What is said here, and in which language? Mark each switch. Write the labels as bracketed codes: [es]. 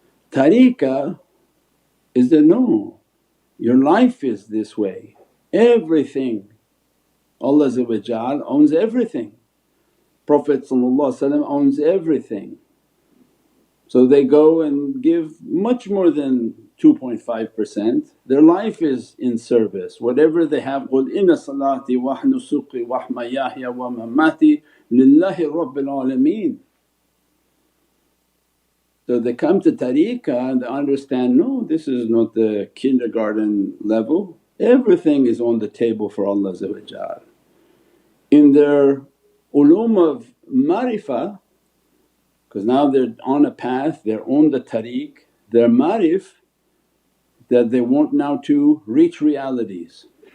[en] Tariqah is that no, your life is this way, everything. Allah owns everything, Prophet owns everything. So they go and give much more than 2.5%, their life is in service. Whatever they have, [ar] قُلْ إِنَّ صَلَاتِي وَنُسُكِي وَمَحْيَايَ وَمَمَاتِي لِلَّهِ رَبِّ الْعَالَمِينَ. [en] So they come to tariqah and they understand, no, this is not the kindergarten level, everything is on the table for Allah. In their ulum of marifah, because now they're on a path, they're on the tariq, their marif that they want now to reach realities.